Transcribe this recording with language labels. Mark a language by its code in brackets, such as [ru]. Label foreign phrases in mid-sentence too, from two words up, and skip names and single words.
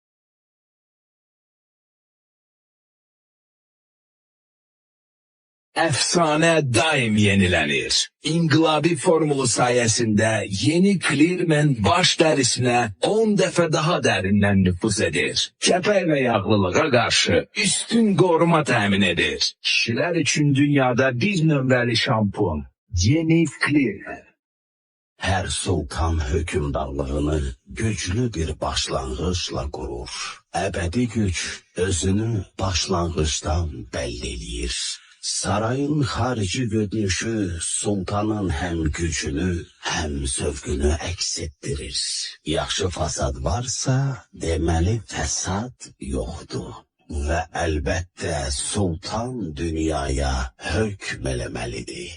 [tr] Efsane daim yenilenir. [az] İnqilabi formulu sayesinde yeni Clearman baş dərisinə 10 dəfə daha dərindən nüfuz edir. Kəpək və yağlılığa qarşı üstün qoruma təmin edir. Kişilər üçün dünyada bir nömrəli şampun. Yeni Clearman. [tr] Her sultan hükümdarlığını güçlü bir başlanğıçla kurur. Ebedi güç özünü başlanğıçtan belli eləyir. [az] Sarayın xarici görünüşü sultanın hem gücünü hem zövqünü əks etdirir. Yaxşı fasad varsa deməli fəsad yoxdur. [tr] Ve elbette [az] sultan dünyaya hükm eləməlidir.